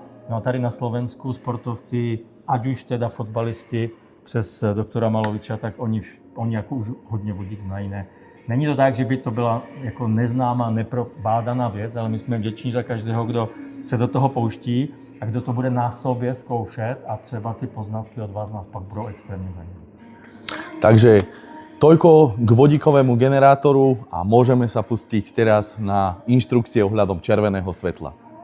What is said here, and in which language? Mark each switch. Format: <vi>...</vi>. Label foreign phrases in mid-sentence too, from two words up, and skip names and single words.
<cs>No a tady na Slovensku sportovci, ať už teda fotbalisti přes doktora Maloviča, tak oni jako už hodně vodík znají. Ne. Není to tak, že by to byla jako neznámá, neprobádaná věc, ale my jsme vděční za každého, kdo se do toho pouští a kdo to bude na sobě zkoušet a třeba ty poznatky od vás nás pak budou extrémně zajímat.</cs> <sk>Takže toľko k vodíkovému generátoru a môžeme sa pustiť teraz na inštrukcie ohľadom červeného svetla.</sk>